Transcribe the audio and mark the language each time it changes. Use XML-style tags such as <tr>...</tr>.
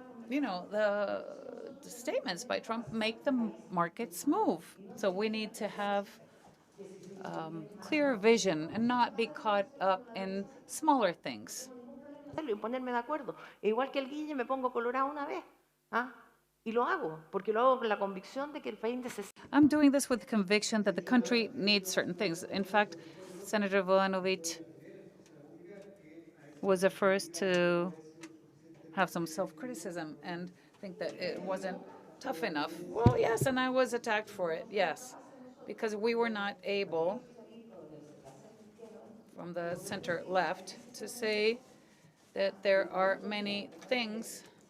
<en>the statements by Trump make the markets move. So we need to have clearer vision and not be caught up in smaller things.</en> <es>Y ponerme de acuerdo. E igual que el Guille, me pongo colorado una vez. ¿Ah? Y lo hago, porque lo hago con la convicción de que el país necesita.</es> <en>I'm doing this with conviction that the country needs certain things. In fact, Senator Volanovich was the first to have some self-criticism and think that it wasn't tough enough. Well, yes, and I was attacked for it, yes, because we were not able, from the center left, to say that there are many things.</en>